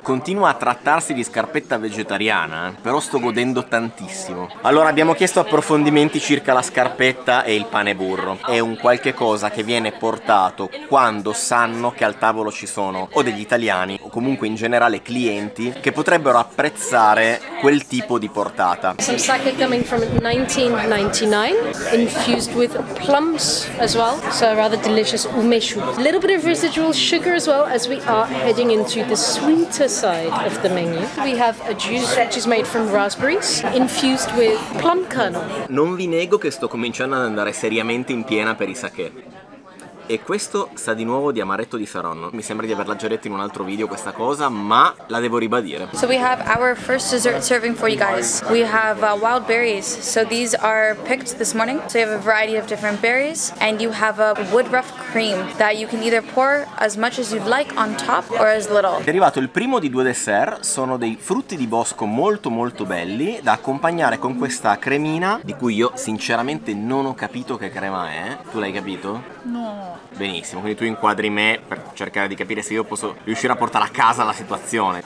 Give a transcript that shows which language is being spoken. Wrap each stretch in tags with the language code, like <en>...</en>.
<it>Continua a trattarsi di scarpetta vegetariana, però sto godendo tantissimo. Allora, abbiamo chiesto approfondimenti circa la scarpetta e il pane burro. È un qualche cosa che viene portato quando sanno che al tavolo ci sono o degli italiani o comunque in generale clienti che potrebbero apprezzare quel tipo di portata.</it> <en>Some sake coming from 1999 in infused with plums as well. So a rather delicious umeshu. A little bit of residual sugar as well, as we are heading into the sweeter side of the menu. We have a juice which is made from raspberries, infused with plum kernel.</en> <it>Non vi nego che sto cominciando ad andare seriamente in piena per i sakè. E questo sa di nuovo di amaretto di Saronno. Mi sembra di averla già detta in un altro video questa cosa, ma la devo ribadire.</it> <en>So we have our first dessert serving for you guys. We have wild berries. So these are picked this morning. So you have a variety of different berries, and you have a wood rough cream that you can either pour as much as you'd like on top or as little.</en> <it>È arrivato il primo di 2 dessert, sono dei frutti di bosco molto molto belli da accompagnare con questa cremina di cui io sinceramente non ho capito che crema è. Tu l'hai capito? No. Benissimo, quindi tu inquadri me per cercare di capire se io posso riuscire a portare a casa la situazione.</it>